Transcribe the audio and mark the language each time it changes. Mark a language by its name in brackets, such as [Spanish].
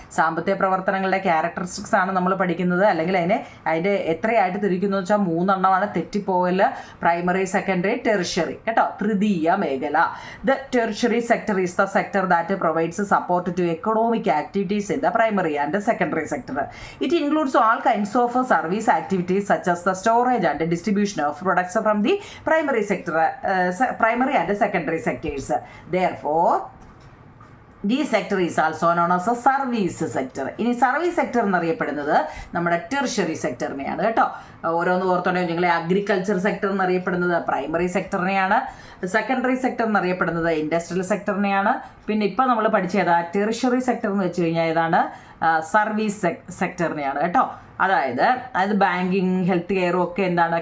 [Malayalam] സാമ്പത്തിക പ്രവർത്തനങ്ങളുടെ ക്യാരക്ടറിസ്റ്റിക്സ് ആണ് നമ്മൾ പഠിക്കുന്നത്. അല്ലെങ്കിൽ അതിൻ്റെ എത്രയായിട്ട് തിരിക്കുന്നു വെച്ചാൽ 3 തെറ്റിപ്പോവല്. പ്രൈമറി, സെക്കൻഡറി, ടെറിഷറി കേട്ടോ. തൃതീയ മേഖല. [English] The tertiary sector is the sector that provides support to economic activities in the primary and secondary sector. It includes all kinds of service activities such as the storage and distribution of products from the primary sector, primary and secondary sectors. Therefore, this sector is also known as a service sector. [Malayalam] ഇനി service sector എന്നറിയപ്പെടുന്നത് നമ്മുടെ tertiary സെക്ടറിനെയാണ് കേട്ടോ. ഓരോന്ന് ഓർത്തോണ്ടേ നിങ്ങളെ. Agriculture sector എന്നറിയപ്പെടുന്നത് primary സെക്ടറിനെയാണ്. Secondary sector എന്നറിയപ്പെടുന്നത് industrial സെക്ടറിനെയാണ്. പിന്നെ ഇപ്പം നമ്മൾ പഠിച്ചതാ ടെറിഷറി സെക്ടർ എന്ന് വെച്ച് കഴിഞ്ഞാൽ ഏതാണ്? സർവീസ് സെക്ടറിനെയാണ് കേട്ടോ. അതായത് ബാങ്കിങ്, ഹെൽത്ത് കെയറും ഒക്കെ എന്താണ്?